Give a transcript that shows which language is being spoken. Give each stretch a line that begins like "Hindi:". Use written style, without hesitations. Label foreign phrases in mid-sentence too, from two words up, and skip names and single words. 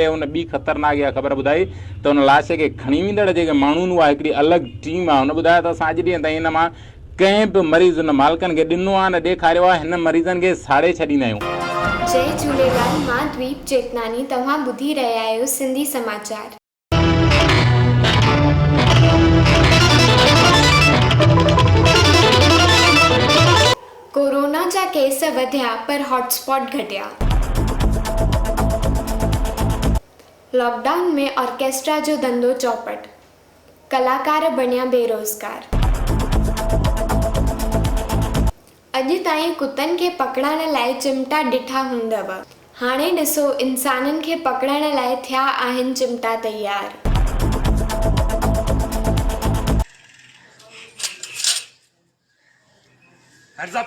Sindhi: हुन ॿी ख़तरनाक इहा ख़बर ॿुधाई त हुन लाश खे खणी वेंदड़ जेके माण्हू आहिनि उहा हिकिड़ी अलॻि टीम आहे। हुन ॿुधायो त असां अॼु ॾींहं ताईं हिन मां कंहिं बि मरीज़ हुन मालिकनि खे ॾिनो आहे न ॾेखारियो आहे। हिन मरीज़नि खे साड़े छॾींदा आहियूं। जय झूलेलाल, मां द्वीप चेतनानी, तव्हां ॿुधी रहिया आहियो सिंधी समाचार। कोरोना जा केस वधिया पर हॉटस्पॉट घटिया। लॉकडाउन में ऑर्केस्ट्रा जो धंधो चौपट, कलाकार बणिया बेरोज़गार। अॼु ताईं कुतनि खे पकड़ण लाइ चिमटा ॾिठा हूंदव, हाणे ॾिसो इंसाननि खे पकड़ण लाइ थिया आहिनि चिमटा तैयार।
English: Hands up.